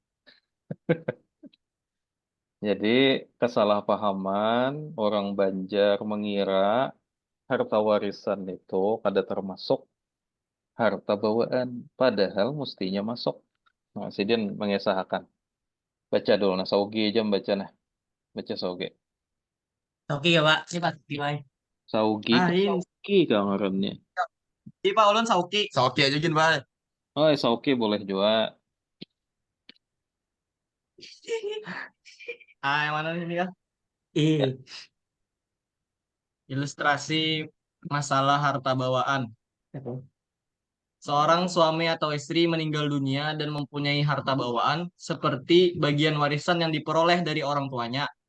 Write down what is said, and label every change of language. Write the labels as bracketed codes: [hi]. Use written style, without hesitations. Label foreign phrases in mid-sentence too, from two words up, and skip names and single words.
[id] Jadi kesalahpahaman orang Banjar mengira harta warisan itu ada termasuk harta bawaan, padahal mestinya masuk. Nah, Sidin mengesahkan. Baca dulu, nah Saugi aja baca nah. Baca Saugi. Oke ya Pak, ini Pak Bay. Saugi ke Ini. [bjn] Saugi kang ngarannya. Ini Pak Ulun Sauki. Sauki aja gin Bay. [id] Oh, Saugi boleh juga. Yang mana ini kan? Ilustrasi masalah harta bawaan. Seorang suami atau istri meninggal dunia dan mempunyai harta bawaan seperti bagian warisan yang diperoleh dari orang tuanya.